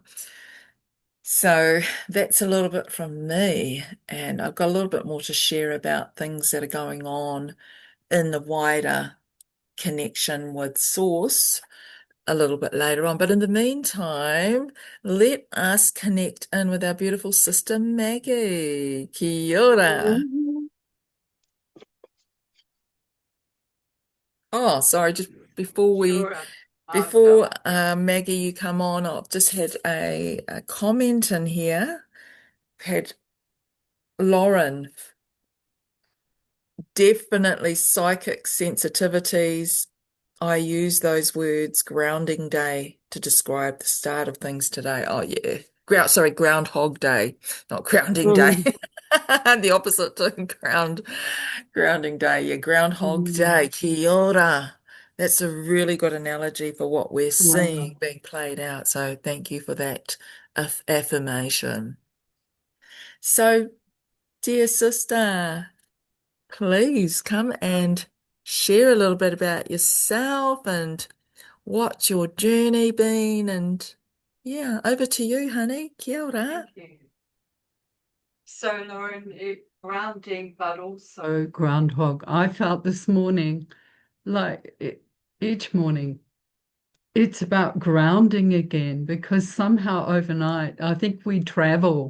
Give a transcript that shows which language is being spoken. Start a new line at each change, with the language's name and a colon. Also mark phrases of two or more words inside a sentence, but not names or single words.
English: So that's a little bit from me, and I've got a little bit more to share about things that are going on in the wider connection with Source a little bit later on. But in the meantime, let us connect in with our beautiful sister Maggie.
Māori: Kia ora. Mhm.
English: Oh, sorry, just before we Sure. before Maggie, you come on, I've just had a comment in here. Had Lauren, definitely psychic sensitivities. I use those words grounding day to describe the start of things today. Oh yeah. Groundhog day, not grounding day. Mhm. The opposite to grounding day. Yeah, groundhog day. Mhm.
Māori: Kia ora.
English: That's a really good analogy for what we're seeing Wow. being played out. So thank you for that affirmation. So, dear sister, please come and share a little bit about yourself and what's your journey been. And yeah, over to you, honey.
Māori: Kia ora.
English: Thank you. So, Lauren, grounding, but also groundhog. I felt this morning, like each morning, it's about grounding again because somehow overnight, I think we travel.